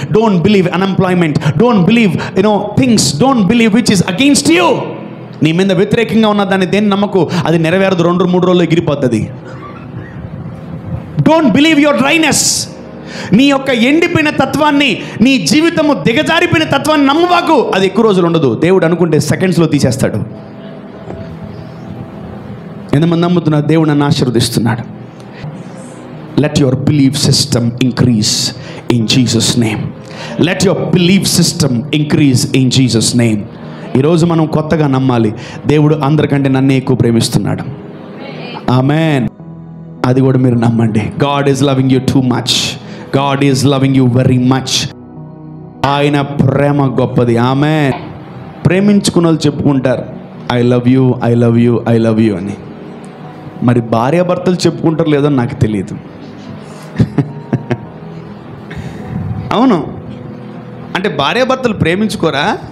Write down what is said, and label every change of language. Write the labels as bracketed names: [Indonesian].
[English] Don't believe unemployment. Don't believe things. Don't believe which is against you. [Telugu] నీ మీద వ్యతిరేకంగా ఉన్న దాన్ని దేన్ని నమ్మకు. అది నెరవేరదు. 2-3 రోజుల్లో ఎగిరిపోతుంది. [English] Don't believe your dryness. [Telugu] నీ యొక్క ఎండిపోయిన తత్వాన్ని, నీ జీవితము దిగజారిపోయిన తత్వాన్ని నమ్మవాకు. అది ఎక్కువ రోజులు ఉండదు. దేవుడు అనుకుంటే సెకండ్స్లో తీసేస్తాడు. ఎంతమంది నమ్ముతున్నారు దేవుడు నన్ను ఆశీర్వదిస్తున్నాడు? [English] Let your belief system increase in Jesus' name. Let your belief system increase in Jesus' name. [Telugu] ఈరోజు మనం కొత్తగా నమ్మాలి, దేవుడు అందరికంటే నన్నే ఎక్కువ ప్రేమిస్తున్నాడు. ఆమేన్. అది కూడా మీరు నమ్మండి. [English] God is loving you too much. God is loving you very much. [Telugu] ఆయన ప్రేమ గొప్పది. ఆమేన్. ప్రేమించుకున్న వాళ్ళు చెప్పుకుంటారు [English] I love you, I love you, [Telugu] I love you అని. మరి భార్యాభర్తలు చెప్పుకుంటారు లేదో నాకు తెలియదు. అవును, అంటే భార్యాభర్తలు ప్రేమించుకోరా?